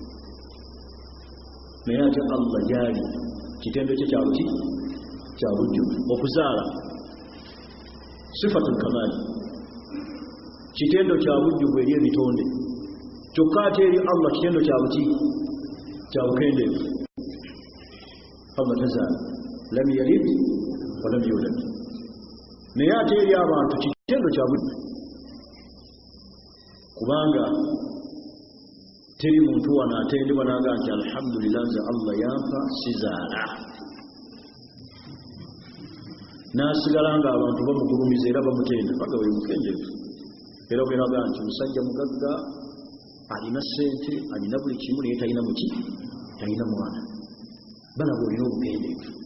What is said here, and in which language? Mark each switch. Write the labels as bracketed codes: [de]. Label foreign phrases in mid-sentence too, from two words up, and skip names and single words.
[lg] naye ate Allah gyali kitendo kye kya buki kya bujjuvu okuzaala [ar] صفة الكمال [lg] kitendo kya bujjuvu eri ebitonde kyokka ate eri Allah kitendo kya buki kya bukendeevu Allah tazaala [ar] لم يلد ولم يولد [lg] naye ate eri abantu kitendo kya bujjuvu kubanga teri muntu wana atendebwa naga nti alhamdulillah nze Allah yampa sizaala nasigala nga abantu bamugulumiza era bamutenda paka we mukendeevu era ogeraga nti musajja mugagga alina ssente alina buli kimu naye talina muki talina mwana balaba olina obukendeevu